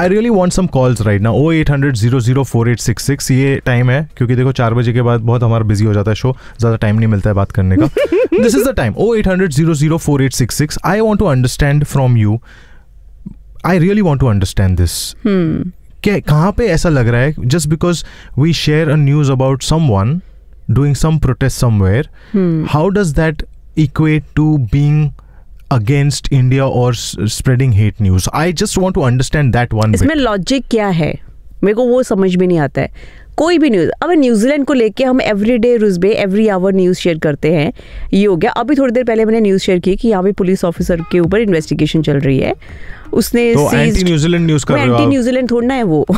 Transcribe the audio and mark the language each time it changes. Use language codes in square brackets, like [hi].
[en] I really want some calls right now, [hi] 0800-004-866 ये time है, क्योंकि देखो 4 बजे के बाद बहुत हमारा बिजी हो जाता है शो, ज्यादा टाइम नहीं मिलता है बात करने का। [en] This is the time, 0800-004-866। I want to understand from you, I really want to understand this. [hi] कहाँ पे ऐसा लग रहा है, [en] just because we share a news about someone doing some protest somewhere, how does that equate to being against India or spreading hate news? I just want to understand that one. [hi] इसमें logic क्या है? मेरे को वो समझ भी नहीं आता है। कोई भी न्यूज़, अब न्यूजीलैंड को लेके हम every day रुजबे every hour news share करते हैं, ये हो गया। अभी थोड़ी देर पहले मैंने न्यूज़ शेयर की कि यहाँ पे पुलिस ऑफिसर के ऊपर इन्वेस्टिगेशन चल रही है, उसने एंटी न्यूजीलैंड थोड़ी ना है वो।